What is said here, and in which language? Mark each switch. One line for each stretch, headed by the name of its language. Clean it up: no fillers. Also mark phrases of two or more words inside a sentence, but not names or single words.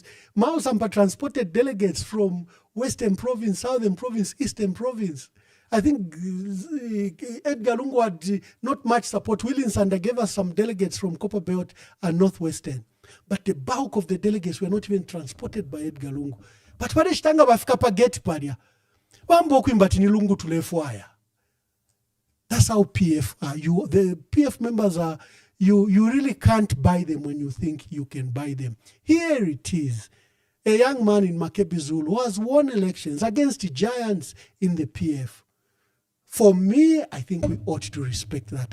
English: Mao Sampa transported delegates from Western Province, Southern Province, Eastern Province. I think Edgar Lungu had not much support. Williams and gave us some delegates from Copper Belt and Northwestern. But the bulk of the delegates were not even transported by Edgar Lungu.
Bemba: But pale shitanga bafika pa gate paria. Wambo kuimbati ni Lungu tulefwaya.
English: That's how PF are. The PF members are, you really can't buy them when you think you can buy them. Here it is. A young man in Makebi Zulu who has won elections against the giants in the PF. For me, I think we ought to respect that.